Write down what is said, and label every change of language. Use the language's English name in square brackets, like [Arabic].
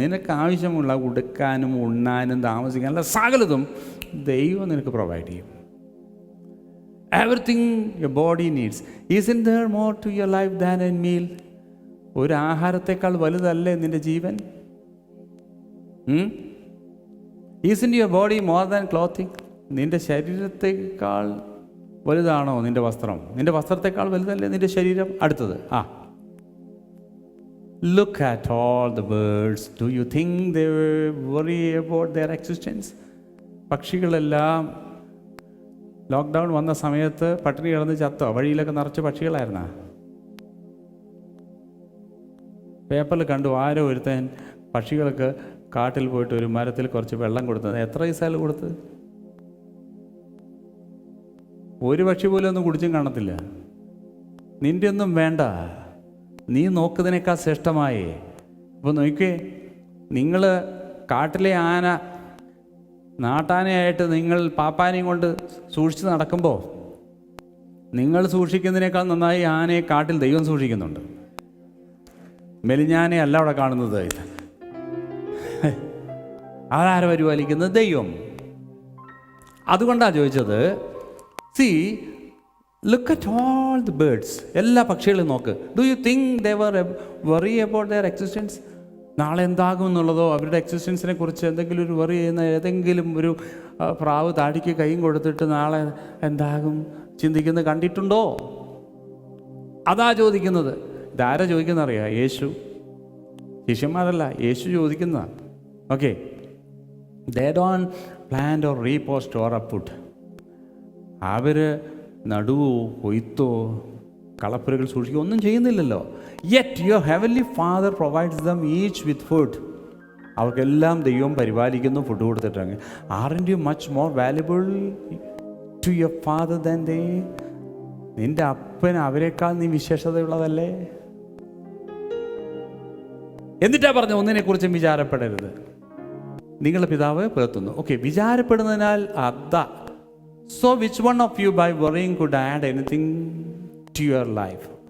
[Malayalam] നിനക്ക് ആവശ്യമുള്ള ഉടുക്കാനും ഉണ്ണാനും താമസിക്കാനുള്ള സകലതും ദൈവം നിനക്ക് പ്രൊവൈഡ് ചെയ്യും. [English] Everything your body needs. Is there more to your life than a meal? [Malayalam] ഒരു ആഹാരത്തെക്കാൾ വലുതല്ലേ നിൻ്റെ ജീവൻ? [English] Isn't your body more than clothing? [Malayalam] നിൻ്റെ ശരീരത്തെക്കാൾ വലുതാണോ നിൻ്റെ വസ്ത്രം? നിൻ്റെ വസ്ത്രത്തെക്കാൾ വലുതല്ലേ നിൻ്റെ ശരീരം? അടുത്തത് [English] Look at all the birds. Do you think they worry about their existence? [Malayalam] പക്ഷികളെല്ലാം lockdown വന്ന സമയത്ത് പട്ടിണി കിടന്ന് ചത്തോ? വഴിയിലൊക്കെ നിറച്ച് പക്ഷികളായിരുന്നാ? പേപ്പറിൽ കണ്ടു ആരോ ഒരുത്തൻ പക്ഷികൾക്ക് കാട്ടിൽ പോയിട്ട് ഒരു മരത്തിൽ കുറച്ച് വെള്ളം കൊടുത്തത്. എത്ര പൈസയിൽ കൊടുത്ത്? ഒരു പക്ഷി പോലും ഒന്നും കുടിച്ചും കാണത്തില്ല. നിൻ്റെ ഒന്നും വേണ്ട, നീ നോക്കുന്നതിനേക്കാൾ ശ്രേഷ്ഠമായി. അപ്പോൾ നോക്കിയേ, നിങ്ങൾ കാട്ടിലെ ആന നാട്ടാനയായിട്ട് നിങ്ങൾ പാപ്പാനെയും കൊണ്ട് സൂക്ഷിച്ച് നടക്കുമ്പോൾ നിങ്ങൾ സൂക്ഷിക്കുന്നതിനേക്കാൾ നന്നായി ആനയെ കാട്ടിൽ ദൈവം സൂക്ഷിക്കുന്നുണ്ട്. മെലിഞ്ഞാനെ അല്ല അവിടെ കാണുന്നത്. അതാരെ പരിപാലിക്കുന്നത്? ദൈവം. അതുകൊണ്ടാണ് ചോദിച്ചത്. [English] See, look at all the birds. [Malayalam] എല്ലാ പക്ഷികളും നോക്ക്. [English] Do you think they were worry about their existence? [Malayalam] നാളെ എന്താകും എന്നുള്ളതോ അവരുടെ എക്സിസ്റ്റൻസിനെ കുറിച്ച് എന്തെങ്കിലും ഒരു വറി ചെയ്യുന്ന ഏതെങ്കിലും ഒരു പ്രാവ് താടിക്ക് കൈയും കൊടുത്തിട്ട് നാളെ എന്താകും ചിന്തിക്കുന്നത് കണ്ടിട്ടുണ്ടോ? അതാ ചോദിക്കുന്നത്. ഇതാരാ ചോദിക്കുന്ന അറിയാം? യേശു. ശിഷ്യന്മാരല്ല, യേശു ചോദിക്കുന്നതാണ്. [English] Okay, they don't plant or reap or store up food. [Malayalam] അവർ നടുവോ കൊയ്ത്തോ കളപ്പുരകൾ സൂക്ഷിക്കുകയോ ഒന്നും ചെയ്യുന്നില്ലല്ലോ. [English] Yet your heavenly father provides them each with food. [Malayalam] അവർക്കെല്ലാം ദൈവം പരിപാലിക്കുന്നു, ഫുഡ് കൊടുത്തിട്ടാണ്. [English] Aren't you much more valuable to your father than they? [Malayalam] നിൻ്റെ അപ്പൻ അവരെക്കാൾ നീ വിശേഷതയുള്ളതല്ലേ? എന്നിട്ടാ പറഞ്ഞു ഒന്നിനെക്കുറിച്ചും വിചാരപ്പെടരുത്, നിങ്ങളുടെ പിതാവ് പുലർത്തുന്നു. ഓക്കെ, വിചാരപ്പെടുന്നതിനാൽ അതാ. [English] So which one of you by worrying could add anything to your life?